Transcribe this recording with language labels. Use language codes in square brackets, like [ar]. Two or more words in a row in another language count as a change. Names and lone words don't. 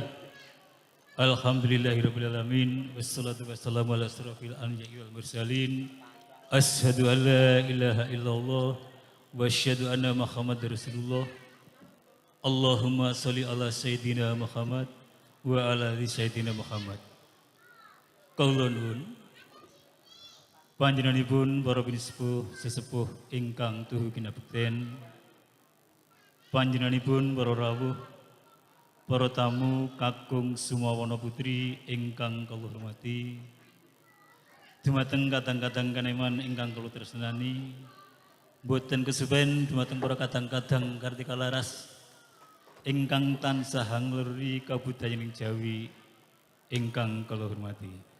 [ar] الحمد لله رب العالمين والصلاة والسلام على أشرف الأنبياء والمرسلين. أشهد أن لا إله إلا الله وأشهد أن محمدا رسول الله. اللهم صل على سيدنا محمد وعلى آل سيدنا محمد. [jv] Kula nuwun panjenenganipun para pinisepuh sesepuh ingkang tuhu kinabekten, panjenenganipun para rawuh, para tamu kakung Sumawana Putri ingkang kula hormati, dumateng kadang-kadang kaneman ingkang kula tresnani, boten kesupen dumateng para kadang-kadang kartika laras ingkang tansah ngleri kabudayaning Jawi ingkang kula hormati.